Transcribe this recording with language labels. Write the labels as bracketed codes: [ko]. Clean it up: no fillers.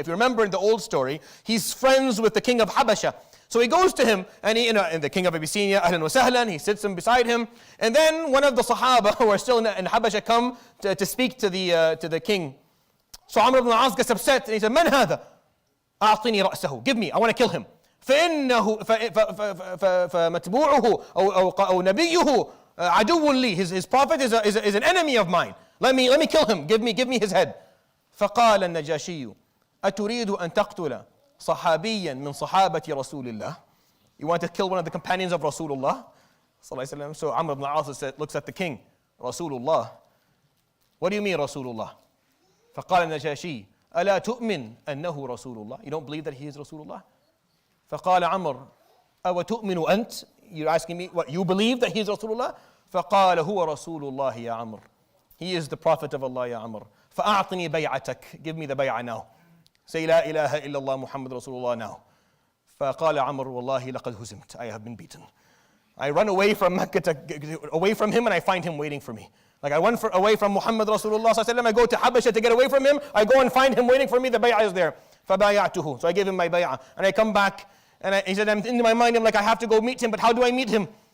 [en] If you remember in the old story, he's friends with the king of Habasha. So he goes to him, and the king of Abyssinia, ahlan wa sahlan, he sits him beside him. And then one of the Sahaba who are still in Habasha come to speak to the king. So Amr ibn al-As gets upset, and he said, [ar] Man hada? أعطني رأسه. [en] Give me, I want to kill him. [ar] فإنه فمتبوعه أو نبيه عدو لي. [en] His prophet is an enemy of mine. Let me kill him. Give me his head. [ar] فقال النجاشي أتريد أن تقتل صحابيا من صحابة رسول الله? [en] You want to kill one of the companions of Rasulullah? So Amr ibn al-As looks at the king. Rasulullah. What do you mean Rasulullah? [ar] فقال النجاشي ألا تؤمن أنه رسول الله? [en] You don't believe that he is Rasulullah? [ar] فقال عمر أو تؤمن أنت? [en] You're asking me what? You believe that he is Rasulullah? [ar] فقال هو رسول الله يا عمر. [en] He is the prophet of Allah [ar] يا عمر. فأعطني بيعتك. [en] Give me the bay'ah now. Say [ar] لا إله إلا الله محمد رسول الله [en] now. [ar] فقال عمر والله لقد هزمت. [en] I have been beaten. I run away from Mecca away from him, and I find him waiting for me. Like I went away from Muhammad Rasulullah, I go to Habasha to get away from him. I go and find him waiting for me. The bay'ah is there. [ar] فَبَايَعْتُهُ. [en] So I gave him my bay'ah. And I come back, and he said, in my mind, I'm like, I have to go meet him, but how do I meet him?